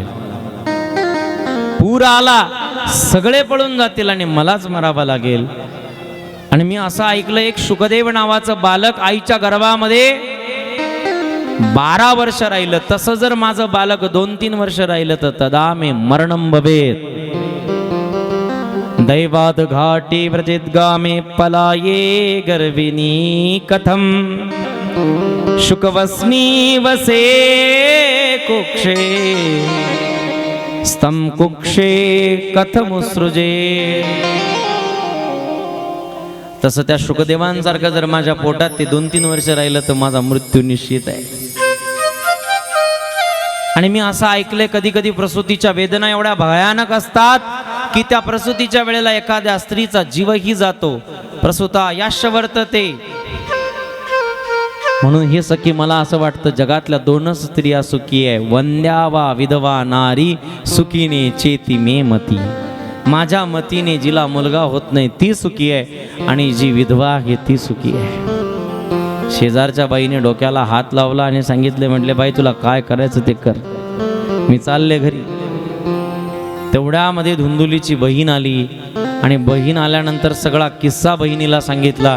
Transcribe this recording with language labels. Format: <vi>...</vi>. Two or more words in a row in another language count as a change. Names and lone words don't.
<mr>पूर आला सगळे पळून जातील आणि मलाच मरावं लागेल. आणि मी असं ऐकलं एक शुकदेव नावाचं बालक आईच्या गर्भामध्ये 12 वर्ष राहिलं. तसं जर माझं बालक 2-3 वर्ष राहिलं तर</mr> <sa>तदा मे मरणं भवेत्. दैवाद घाटी व्रजिद्गामे पलाये गर्भिणी कथम शुकवस्मी वसे कुक्षे स्तम कुक्षे कथमुसृजे.</sa> <mr>तसं त्या शुकदेवांसारखं जर माझ्या पोटात ते 2-3 वर्ष राहिलं तर माझा मृत्यू निश्चित आहे. आणि मी असं ऐकलंय कधी कधी प्रसूतीच्या वेदना एवढ्या भयानक असतात की त्या प्रसूतीच्या वेळेला एखाद्या स्त्रीचा जीवही जातो.</mr> <sa>प्रसूता याश वर्तते.</sa> <mr>म्हणून हे सखी मला असं वाटतं जगातल्या 2च स्त्रिया सुखी आहे.</mr> <sa>वंद्या वा विधवा नारी सुखीने चेती मे मती.</sa> <mr>माझ्या मतीने जिला मुलगा होत नाही ती सुखी आहे आणि जी विधवा आहे ती सुखी आहे. शेजारच्या बाईने डोक्याला हात लावला आणि सांगितले म्हटले बाई तुला काय करायचं ते कर मी चालले घरी. तेवढ्यामध्ये धुंदुलीची बहीण आली आणि बहीण आल्यानंतर सगळा किस्सा बहिणीला सांगितला.</mr>